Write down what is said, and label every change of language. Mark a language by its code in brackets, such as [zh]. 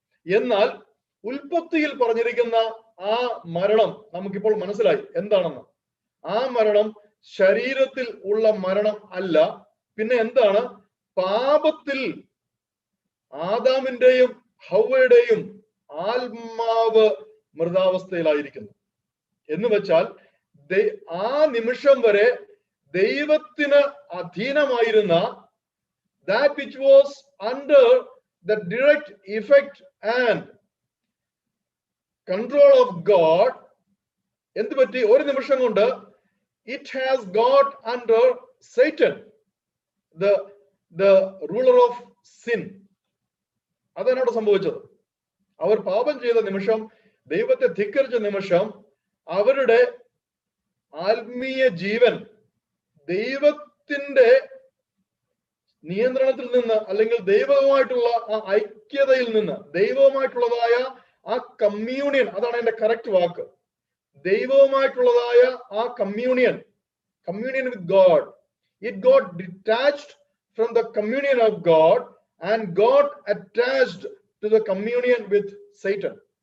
[ml] എന്നാൽ ഉൽപ്പത്തിയിൽ പറഞ്ഞിരിക്കുന്ന ആ മരണം നമുക്കിപ്പോൾ മനസ്സിലായി എന്താണെന്ന്. ആ മരണം ശരീരത്തിൽ ഉള്ള മരണം അല്ല, പിന്നെ എന്താണ്? പാപത്തിൽ ആദാമിന്റെയും ഹവ്വയുടെയും ആത്മാവ് മൃതാവസ്ഥയിലായിരിക്കുന്നു. എന്ന് വെച്ചാൽ ആ നിമിഷം വരെ ദൈവത്തിന് അധീനമായിരുന്ന, [en] that which was under the direct effect and control of God, [ml] എന്ത് പറ്റി? ഒരു നിമിഷം കൊണ്ട് [en] it has got under Satan, the ruler of sin. [ml] അതാണ് സംഭവിച്ചത്. അവർ പാപം ചെയ്ത നിമിഷം, ദൈവത്തെ ധിക്കരിച്ച നിമിഷം, അവരുടെ ആത്മീയ ജീവൻ ദൈവത്തിന്റെ നിയന്ത്രണത്തിൽ നിന്ന്, അല്ലെങ്കിൽ ദൈവവുമായിട്ടുള്ള ആ ഐക്യതയിൽ നിന്ന്, ദൈവവുമായിട്ടുള്ളതായ ആ കമ്മ്യൂണിയൻ, [en] അതാണ് എന്റെ കറക്റ്റ് വാക്ക്, ദൈവവുമായിട്ടുള്ളതായ ആ communion with God, it got detached from the communion of God and got attached to the communion with Satan.